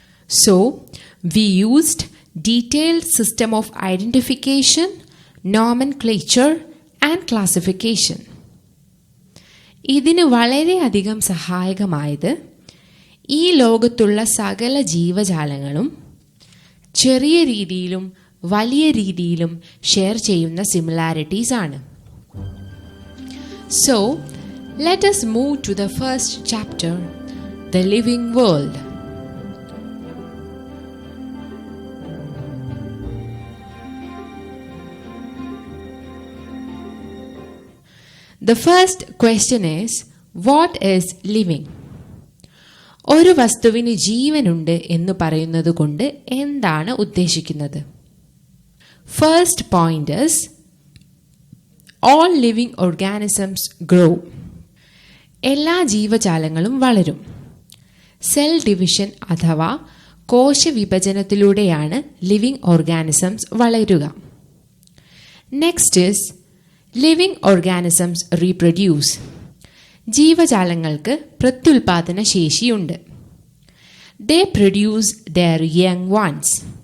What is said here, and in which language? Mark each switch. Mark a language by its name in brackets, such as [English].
[English] So, we used detailed system of identification, nomenclature and classification. [Malayalam] ഇതിന് വളരെയധികം സഹായകമായത് ഈ ലോകത്തുള്ള സകല ജീവജാലങ്ങളും ചെറിയ രീതിയിലും വലിയ രീതിയിലും ഷെയർ ചെയ്യുന്ന സിമിലാരിറ്റീസ് ആണ്. [English] So, let us move to the first chapter, the living world. The first question is, what is living? [Malayalam] ഒരു വസ്തുവിന് ജീവനുണ്ട് എന്ന് പറയുന്നത് കൊണ്ട് എന്താണ് ഉദ്ദേശിക്കുന്നത്? [English] First point is, all living organisms grow. [Malayalam] എല്ലാ ജീവജാലങ്ങളും വളരും. സെൽ ഡിവിഷൻ അഥവാ കോശവിഭജനത്തിലൂടെയാണ് ലിവിംഗ് ഓർഗാനിസംസ് വളരുക. [English] Next is, living organisms reproduce. [Malayalam] ജീവജാലങ്ങൾക്ക് പ്രത്യുൽപാദന ശേഷിയുണ്ട്. [English] They produce their young ones.